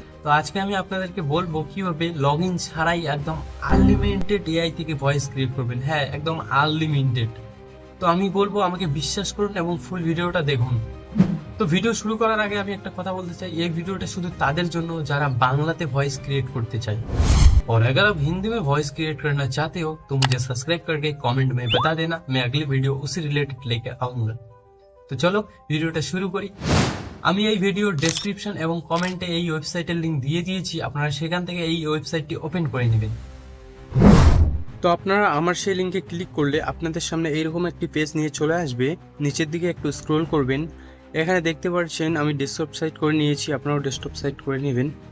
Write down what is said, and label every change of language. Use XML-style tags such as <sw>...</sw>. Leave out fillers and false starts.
<bn>তো আজকে আমি আপনাদেরকে বলবো কিভাবে লগ ইন ছাড়াই একদম আনলিমিটেড এআই থেকে ভয়েস ক্রিয়েট করবেন। হ্যাঁ, একদম আনলিমিটেড। তো আমি বলবো আমাকে বিশ্বাস করুন এবং ফুল ভিডিওটা দেখুন। তো ভিডিও শুরু করার আগে আমি একটা কথা বলতে চাই, এই वीडियोটা শুধু তাদের জন্য যারা বাংলাতে ভয়েस क्रिएट करते चाहे।</bn> <hi>और अगर आप हिंदी में वॉइस क्रिएट करना चाहते हो तो मुझे सब्सक्राइब करके कमेंट में बता देना, मैं अगली वीडियो उसी रिलेटेड लेकर आऊंगा।</hi> <bn>তো চলো ভিডিওটা শুরু করি। আমি এই ভিডিওর ডেসক্রিপশন এবং কমেন্টে এই ওয়েবসাইটের লিংক দিয়ে দিয়েছি, আপনারা সেখান থেকে এই ওয়েবসাইটটি ওপেন করে নেবেন। তো আপনারা আমার সেই লিংকে ক্লিক করলে আপনাদের সামনে এইরকম একটি পেজ নিয়ে চলে আসবে। নিচের দিকে একটু স্ক্রল করবেন, এখানে দেখতে পাচ্ছেন আমি ডেস্কটপ সাইট করে নিয়েছি, আপনারাও ডেস্কটপ সাইট করে নেবেন।</bn>